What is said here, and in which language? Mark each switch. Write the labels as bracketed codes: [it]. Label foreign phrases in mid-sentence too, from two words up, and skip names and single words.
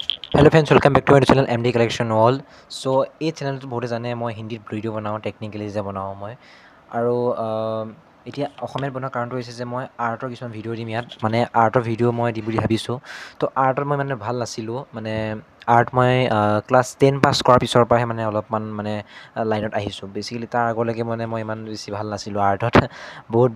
[en] hello friends welcome back to my channel MD Collection wall so [as] এই চেনেলটো বহুতে জানে মই হিন্দীত ভিডিঅ' বনাওঁ টেকনিকেলি যে বনাওঁ মই আৰু এতিয়া অসমীয়াত বনোৱাৰ কাৰণটো হৈছে যে মই আৰ্টৰ কিছুমান ভিডিঅ' দিম ইয়াত মানে আৰ্টৰ ভিডিঅ' মই দিম বুলি ভাবিছোঁ তো আৰ্টত মই মানে ভাল নাছিলোঁ মানে আৰ্ট মই ক্লাছ 10 পাছ কৰাৰ পিছৰ পৰাহে মানে অলপমান মানে লাইনত আহিছোঁ বেছিকেলি তাৰ আগলৈকে মানে মই ইমান বেছি ভাল নাছিলোঁ আৰ্টত বহুত